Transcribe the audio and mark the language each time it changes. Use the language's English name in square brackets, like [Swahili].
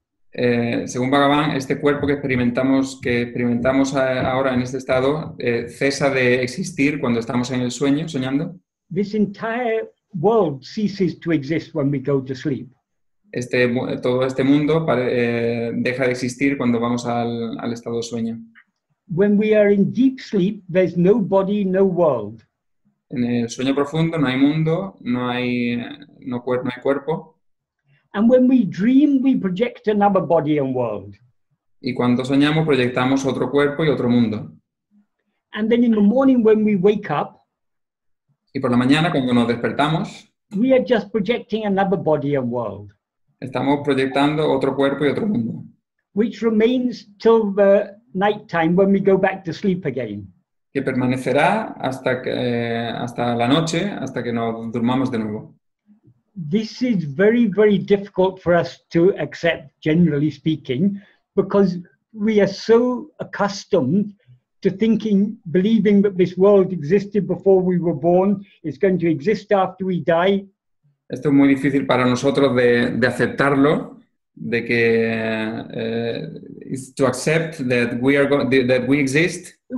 [Spanish] Según Bhagavan, este cuerpo que experimentamos ahora en este estado cesa de existir cuando estamos en el sueño, soñando. [English] This entire world ceases to exist when we go to sleep. [Spanish] Todo este mundo deja de existir cuando vamos al estado de sueño. [English] When we are in deep sleep, there's no body, no world. [Spanish] En el sueño profundo no hay mundo, no hay cuerpo. [English] And when we dream, we project another body and world. [Spanish] Y cuando soñamos proyectamos otro cuerpo y otro mundo. [English] And then in the morning when we wake up, [Spanish] Y por la mañana cuando nos despertamos, [English] we are just projecting another body and world, [Spanish] estamos proyectando otro cuerpo y otro mundo. [English] which remains till the night time when we go back to sleep again. [Spanish] Que permanecerá hasta la noche, hasta que nos durmamos de nuevo. [English] This is very, very difficult for us to accept, generally speaking, because we are so accustomed to believing that this world existed before we were born, it's going to exist after we die. [Spanish] Esto es muy difícil para nosotros de aceptarlo, de que [English] is to accept that we exist.